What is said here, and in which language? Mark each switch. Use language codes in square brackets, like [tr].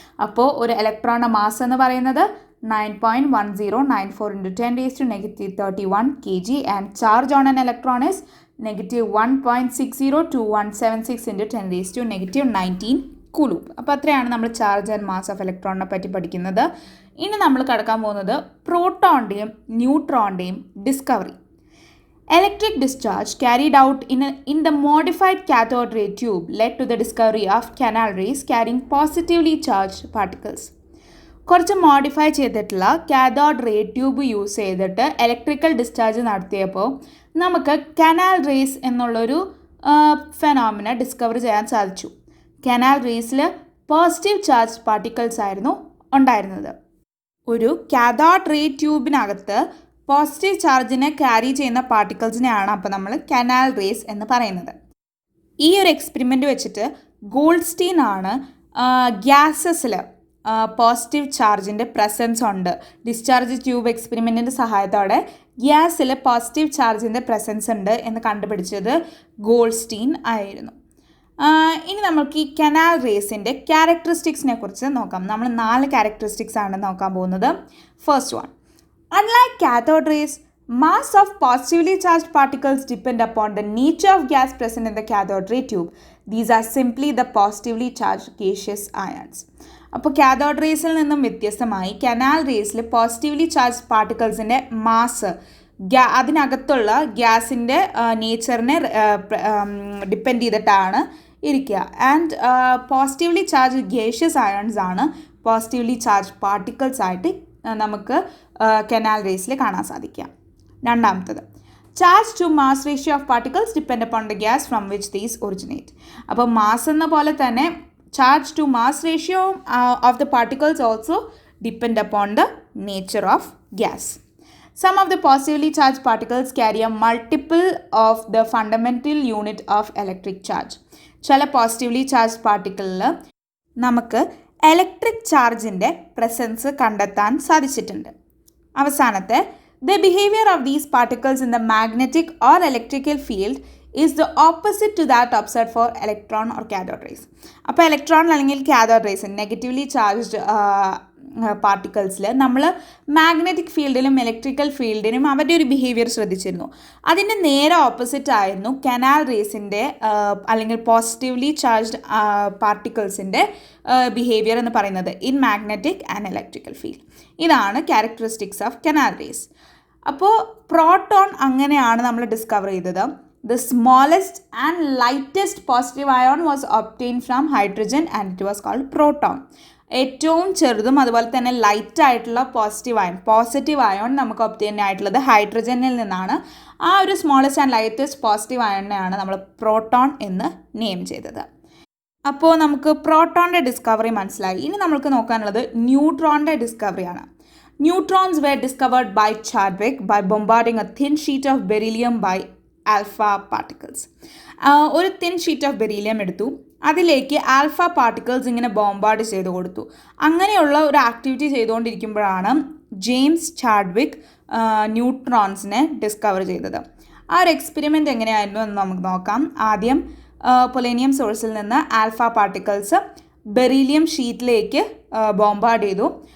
[ml] അപ്പോൾ ഒരു ഇലക്ട്രോണിൻ്റെ മാസ് എന്ന് പറയുന്നത് 9.1094 × 10⁻⁻31 kg [en] and charge on an electron is [ml] -1.60 to 176 × 10⁻⁻19 കൂളൂംബ്. അപ്പോൾ അത്രയാണ് നമ്മൾ ചാർജ് ആൻഡ് മാസ് ഓഫ് ഇലക്ട്രോണിനെ പറ്റി പഠിക്കുന്നത്. ഇനി നമ്മൾ കടക്കാൻ പോകുന്നത് പ്രോട്ടോണിൻ്റെയും ന്യൂട്രോണിൻ്റെയും discovery. [en] Electric discharge carried out in the modified cathode ray tube led to the discovery of canal rays carrying positively charged particles. [ml] കുറച്ച് മോഡിഫൈ ചെയ്തിട്ടുള്ള കാഥോഡ് റേ ട്യൂബ് യൂസ് ചെയ്തിട്ട് ഇലക്ട്രിക്കൽ ഡിസ്ചാർജ് നടത്തിയപ്പോൾ നമുക്ക് കനാൽ റേസ് എന്നുള്ളൊരു phenomena discover ചെയ്യാൻ സാധിച്ചു. Canal റേസിൽ positive charge particles ആയിരുന്നു ഉണ്ടായിരുന്നത്. ഒരു കാഥോഡ് റേ ട്യൂബിനകത്ത് പോസിറ്റീവ് ചാർജിനെ ക്യാരി ചെയ്യുന്ന പാർട്ടിക്കിൾസിനെയാണ് അപ്പോൾ നമ്മൾ കനാൽ റേസ് എന്ന് പറയുന്നത്. ഈ ഒരു എക്സ്പെരിമെൻ്റ് വെച്ചിട്ട് ഗോൾഡ്സ്റ്റീൻ ആണ് ഗ്യാസസിൽ പോസിറ്റീവ് ചാർജിൻ്റെ പ്രസൻസ് ഉണ്ട്, ഡിസ്ചാർജ് ട്യൂബ് എക്സ്പെരിമെൻറ്റിൻ്റെ സഹായത്തോടെ ഗ്യാസിൽ പോസിറ്റീവ് ചാർജിൻ്റെ പ്രസൻസ് ഉണ്ട് എന്ന് കണ്ടുപിടിച്ചത് ഗോൾഡ്സ്റ്റീൻ ആയിരുന്നു. ഇനി നമുക്ക് ഈ കനാൽ റേസിൻ്റെ ക്യാരക്ടറിസ്റ്റിക്സിനെ കുറിച്ച് നോക്കാം. നമ്മൾ 4 ക്യാരക്ടറിസ്റ്റിക്സ് ആണ് നോക്കാൻ പോകുന്നത്. [en] First one, unlike cathode rays, mass of positively charged particles depend upon the nature of gas present in the cathode ray tube. These are simply the positively charged gaseous ions. [ml] അപ്പോൾ cathode റേസിൽ നിന്നും വ്യത്യസ്തമായി canal റേസിൽ positively charge പാർട്ടിക്കിൾസിൻ്റെ mass അതിനകത്തുള്ള ഗ്യാസിൻ്റെ നേച്ചറിനെ depend ചെയ്തിട്ടാണ് ഇരിക്കുക. And positively charge gaseous ions ആണ് positively charge particles ആയിട്ട് നമുക്ക് കനാൽ റേസിൽ കാണാൻ സാധിക്കാം. രണ്ടാമത്തത്, [en] Charge to mass ratio of particles depend upon the gas from which these originate. [ml] അപ്പോൾ മാസ് എന്ന പോലെ തന്നെ [en] Charge to mass ratio of the particles also depend upon the nature of gas. Some of the positively charged particles carry a multiple of the fundamental unit of electric charge. [ml] ചില positively charge പാർട്ടിക്കിളിൽ നമുക്ക് electric ചാർജിൻ്റെ presence കണ്ടെത്താൻ സാധിച്ചിട്ടുണ്ട്. അവസാനത്തെ, [en] the behavior of these particles in the magnetic or electrical field is the opposite to that observed for electron or cathode rays. [ml] അപ്പോൾ electron അല്ലെങ്കിൽ cathode rays negatively charged പാർട്ടിക്കിൾസിൽ നമ്മൾ magnetic ഫീൽഡിലും electrical ഫീൽഡിനും അവരുടെ ഒരു behaviour ശ്രദ്ധിച്ചിരുന്നു. അതിൻ്റെ നേരെ ഓപ്പോസിറ്റ് ആയിരുന്നു canal റേസിൻ്റെ അല്ലെങ്കിൽ പോസിറ്റീവ്ലി ചാർജ്ഡ് പാർട്ടിക്കിൾസിൻ്റെ ബിഹേവിയർ എന്ന് പറയുന്നത് [en] In magnetic and electrical field. [ml] ഇതാണ് ക്യാരക്ടറിസ്റ്റിക്സ് ഓഫ് കനാൽ റേസ്. അപ്പോൾ പ്രോട്ടോൺ അങ്ങനെയാണ് നമ്മൾ ഡിസ്കവർ ചെയ്തത്. [en] The smallest and lightest positive ion was obtained from hydrogen and it was called proton. [ml] ഏറ്റവും ചെറുതും അതുപോലെ തന്നെ ലൈറ്റ് ആയിട്ടുള്ള പോസിറ്റീവ് അയോൺ നമുക്ക് ഒബ്റ്റെയിൻ ആയിട്ടുള്ളത് ഹൈഡ്രജനിൽ നിന്നാണ്. ആ ഒരു സ്മോളസ്റ്റ് ആൻഡ് ലൈറ്റസ്റ്റ് പോസിറ്റീവ് അയോണിനെയാണ് നമ്മൾ പ്രോട്ടോൺ എന്ന് നെയിം ചെയ്തത്. അപ്പോൾ നമുക്ക് പ്രോട്ടോണിൻ്റെ ഡിസ്കവറി മനസ്സിലായി. ഇനി നമുക്ക് നോക്കാനുള്ളത് ന്യൂട്രോണിൻ്റെ ഡിസ്കവറിയാണ്. [en] Neutrons were discovered by Chadwick by bombarding a thin sheet of beryllium by alpha particles. [ml] ഒരു തിൻ ഷീറ്റ് ഓഫ് ബെരീലിയം എടുത്തു, അതിലേക്ക് ആൽഫ പാർട്ടിക്കിൾസ് ഇങ്ങനെ ബോംബാർഡ് ചെയ്ത് കൊടുത്തു. അങ്ങനെയുള്ള ഒരു ആക്ടിവിറ്റി ചെയ്തുകൊണ്ടിരിക്കുമ്പോഴാണ് ജെയിംസ് ചാഡ്വിക് ന്യൂട്രോൺസിനെ ഡിസ്കവർ ചെയ്തത്. ആ ഒരു എക്സ്പെരിമെൻ്റ് എങ്ങനെയായിരുന്നു എന്ന് നമുക്ക് നോക്കാം. ആദ്യം പൊളേനിയം സോഴ്സിൽ നിന്ന് ആൽഫ പാർട്ടിക്കിൾസ് ബെരീലിയം ഷീറ്റിലേക്ക് ബോംബാർഡ് ചെയ്തു.